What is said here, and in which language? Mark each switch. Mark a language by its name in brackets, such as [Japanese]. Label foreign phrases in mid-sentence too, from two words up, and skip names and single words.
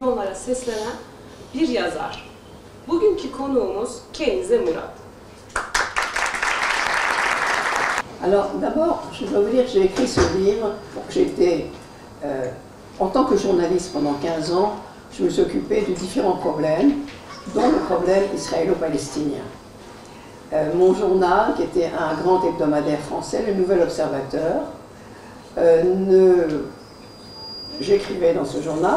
[Turkish] Onlara seslenen bir yazar. Bugünkü konuğumuz Kenise Murat. [French] Alors d'abord, je dois vous dire que j'ai écrit ce livre. J'étais, en tant que journaliste pendant 15 ans, je me suis occupée de différents problèmes, dont le problème israélo-palestinien. Mon journal, qui était un grand hebdomadaire français, le Nouvel Observateur, j'écrivais dans ce journal.